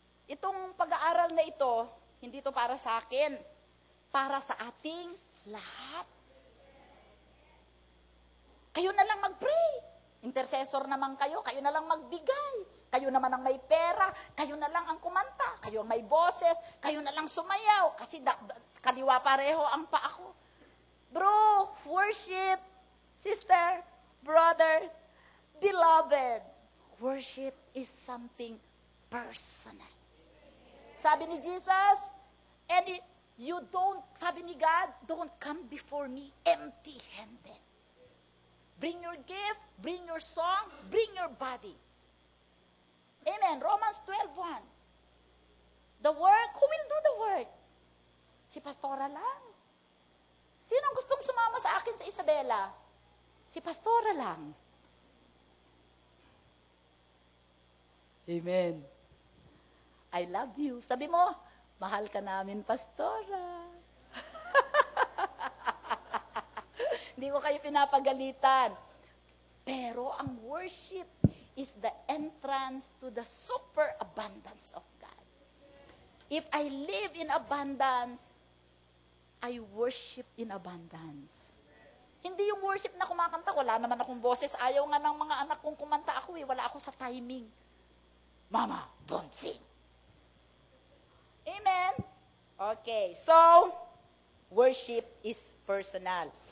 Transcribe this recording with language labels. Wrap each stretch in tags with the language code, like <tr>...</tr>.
<tl>Itong pag-aaral na ito, hindi ito para sa akin, para sa ating lahat. Kayo na lang mag-pray. Intercessor naman kayo na lang magbigay. Kayo naman ang may pera, kayo na lang ang kumanta, kayo ang may boses, kayo na lang sumayaw, kasi kaliwa pareho ang paa ko.</tl> <en>Bro, worship, sister, brother, beloved, worship is something personal.</en> <tl>Sabi ni Jesus,</tl> <en>and</en> <tl>sabi ni God,</tl> <en>don't come before me empty-handed. Bring your gift, bring your song, bring your body. Amen. Romans 12:1. The work, who will do the work?</en> <tl>Si Pastora lang. Sinong gustong sumama sa akin sa Isabela? Si Pastora lang. Amen.</tl> <en>I love you.</en> <tl>Sabi mo, mahal ka namin, Pastora. Hindi ko kayo pinapagalitan. Pero ang</tl> <en>worship is the entrance to the superabundance of God. If I live in abundance, I worship in abundance.</en> <tl>Hindi yung worship na kumakanta, wala naman akong boses. Ayaw nga ng mga anak kong kumanta ako wala ako sa timing.</tl> <en>Mama, don't sing. Amen? Okay, so, worship is personal.</en>